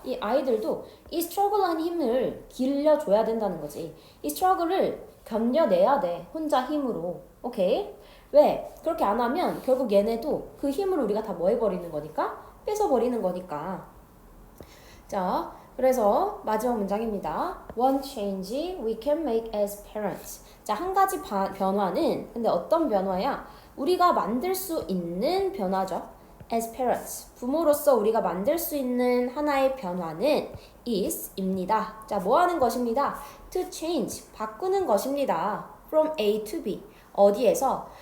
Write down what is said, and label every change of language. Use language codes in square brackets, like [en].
[ko] 이 아이들도 이 스트러글한 힘을 길러줘야 된다는 거지. 이 스트러글을 견뎌내야 돼. 혼자 힘으로. 오케이? 왜? 그렇게 안 하면 결국 얘네도 그 힘을 우리가 다 뭐 해버리는 거니까? 뺏어버리는 거니까. 자, 그래서 마지막 문장입니다. [en] One change we can make as parents. [ko] 자, 한 가지 변화는 근데 어떤 변화야? 우리가 만들 수 있는 변화죠. [en] As parents. [ko] 부모로서 우리가 만들 수 있는 하나의 변화는 is입니다. 자, 뭐 하는 것입니다? [en] To change. [ko] 바꾸는 것입니다. [en] From A to B. [ko] 어디에서?